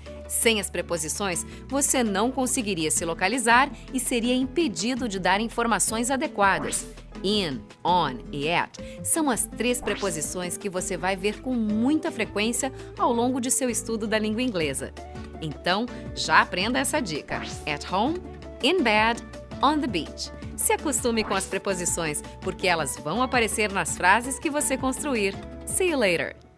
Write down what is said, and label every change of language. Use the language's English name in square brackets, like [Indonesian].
[Portuguese] Sem as preposições, você não conseguiria se localizar e seria impedido de dar informações adequadas. In, on e at são as 3 preposições que você vai ver com muita frequência ao longo de seu estudo da língua inglesa. Então, já aprenda essa dica. [English] At home, in bed, on the beach. [Portuguese] Se acostume com as preposições, porque elas vão aparecer nas frases que você construir. [English] See you later!